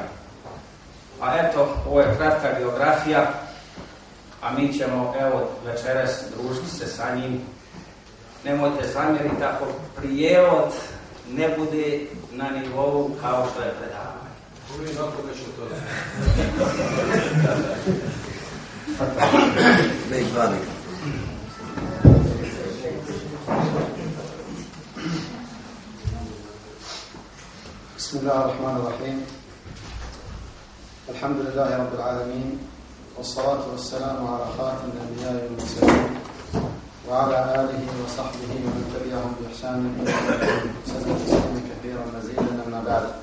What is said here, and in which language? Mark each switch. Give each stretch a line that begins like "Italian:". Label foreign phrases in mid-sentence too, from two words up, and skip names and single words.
Bosnian: A eto, ovo je kratka biografija, a mi ćemo evo večeras družiti se sa njim. Nemojte zamjeriti ako prijevod ne bude na nivou kao što je predavanje. Uvijek ako nešto to ne zvani.
Arabic: بسم الله الرحمن الرحيم. الحمد لله رب العالمين. والصلاة والسلام على خاتم الأنبياء والمرسلين وعلى آله وصحبه ومن تبعهم بإحسان إلى يوم الدين كثيرا مزيدا أما بعد.